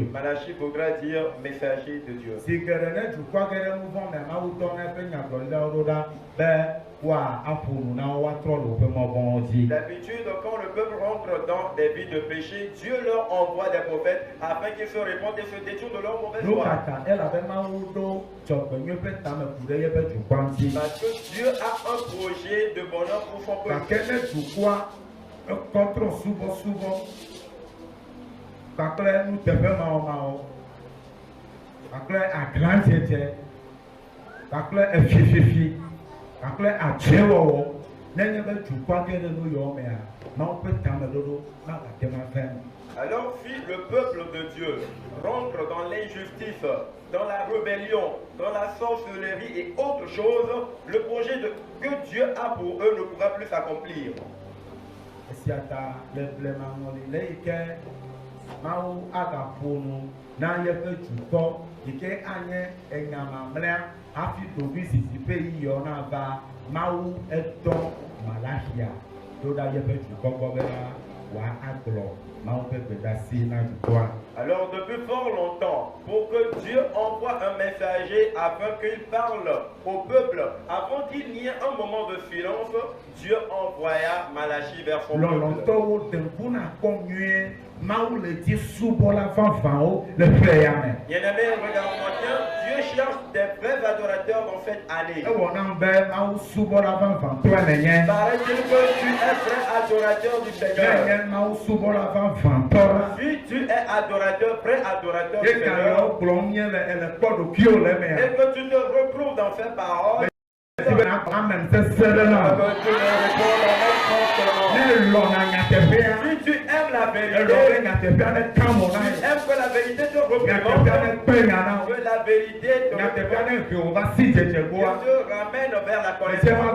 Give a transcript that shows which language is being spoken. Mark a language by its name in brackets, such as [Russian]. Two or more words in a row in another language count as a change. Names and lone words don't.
[French] Malachie voudra dire messager de Dieu. D'habitude, quand le peuple rentre dans des vies de péché, Dieu leur envoie des prophètes afin qu'ils se répandent et se détournent de leur mauvaise voie. Parce que Dieu a un projet de bonheur pour son peuple. [Ewe] Kakle nu teƒe mawɔmawɔ, kakle aglãdzedze, kakle efiefiefie, kakle adzewɔwɔ, nenye be dukɔa ge ɖe nu yɔ mea, Mawu ƒe tameɖoɖo magate ma fɛ. [French] Alors si le peuple de Dieu rentre dans l'injustice, dans la rébellion, dans la sorcellerie et autre chose, le projet que Dieu a pour eux ne pourra plus s'accomplir. [Ewe] Mawu agaƒonu na yeƒe dukɔ yi ke anye enyamamlɛa hafi dovi zizipɛ yi yɔ na va Mawu etɔ Malachia ɖo ɖa yeƒe dukɔ gbɔ be wòa agblɔ Mawu ƒe gbedasi na dukɔa. [French] Alors depuis fort longtemps, pour que Dieu envoie un messager afin qu'il parle au peuple, avant qu'il n'y ait un moment de silence, Dieu envoya Malachie vers son peuple. [Ewe] Mawu le di subɔla vavãwo le ƒe ya me. [French] Bien-aimé, regarde-moi bien, Dieu cherche des vrais adorateurs dans cette année. [Ewe] Ewɔna be Mawu subɔla vavãtɔe nenye. [French] Paraît-il que tu es vrai adorateur du Seigneur. [Ewe] Nenye Mawu subɔla vavãtɔ. [French] Si tu es adorateur, vrai adorateur du Seigneur. Et que tu te retrouves dans ces paroles. Amen. Si tu aimes la vérité, tu aimes que la vérité te représente, que la vérité te ramène vers la connaissance.